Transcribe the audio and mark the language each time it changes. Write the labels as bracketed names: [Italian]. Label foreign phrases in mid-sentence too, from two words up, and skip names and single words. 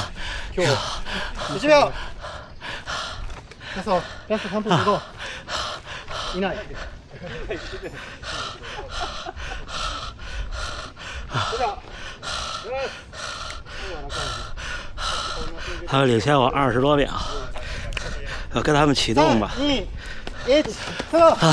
[Japanese] 1 秒。ラスト3分15。いない。 [Chinese] 他们领先我20多秒，要跟他们启动吧。 3、2、1、走。